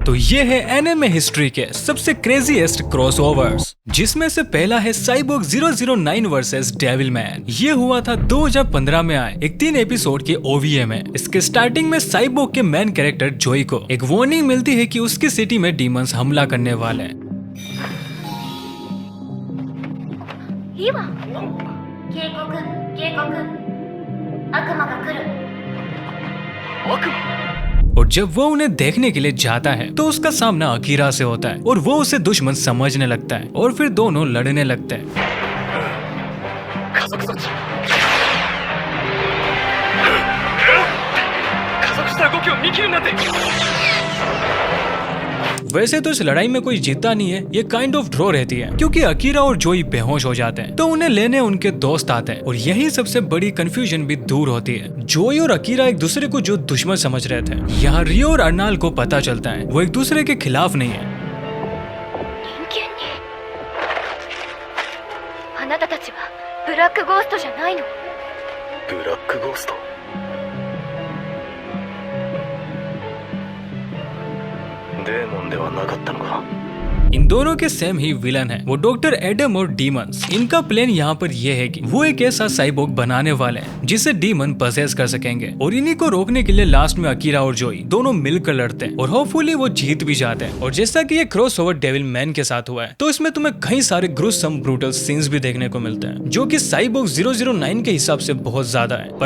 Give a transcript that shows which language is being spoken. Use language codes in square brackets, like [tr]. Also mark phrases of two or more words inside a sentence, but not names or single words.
[hi] तो ये है एनिमे हिस्ट्री के सबसे [en] craziest crossovers, [hi] जिसमें से पहला है साइबोर्ग 009 वर्सेस डेविलमैन। ये हुआ था 2015 में आए एक 3 एपिसोड के ओवीए में। इसके स्टार्टिंग में साइबोर्ग के [en] main character [hi] जोई को एक वार्निंग मिलती है कि उसकी सिटी में डीमंस हमला करने वाले हैं। [ja] いいわ警告警告悪魔が来る [hi] और जब वो उन्हें देखने के लिए जाता है तो उसका सामना अकीरा से होता है और वो उसे दुश्मन समझने लगता है और फिर दोनों लड़ने लगते हैं। वैसे तो इस लड़ाई में कोई जीता नहीं है, ये [en] kind of draw [hi] रहती है, क्योंकि अकीरा और जोई बेहोश हो जाते हैं। तो उन्हें लेने उनके दोस्त आते हैं और यही सबसे बड़ी कंफ्यूजन भी दूर होती है। जोई और अकीरा एक दूसरे को जो दुश्मन समझ रहे थे, यहाँ रियो और अर्नाल को पता चलता है वो एक दूसरे के खिलाफ नहीं है। [ja] あなたたちはブラックゴーストじゃないの。ブラックゴーストデーモンではなかったのか。 [hi] इन दोनों के सेम ही विलन है, वो डॉक्टर एडम और डीमंस। इनका प्लान यहाँ पर यह है कि वो एक ऐसा साइबोर्ग बनाने वाले हैं जिसे [en] demon possess [hi] कर सकेंगे, और इन्हीं को रोकने के लिए लास्ट में अकीरा और जोई दोनों मिलकर लड़ते हैं और होपफुली वो जीत भी जाते हैं। और जैसा कि ये क्रॉसओवर डेविल मैन के साथ हुआ है, तो इसमें तुम्हें कई सारे [en] gruesome brutal scenes [hi] भी देखने को मिलते हैं, जो कि साइबोर्ग 009 के हिसाब से बहुत ज्यादा है।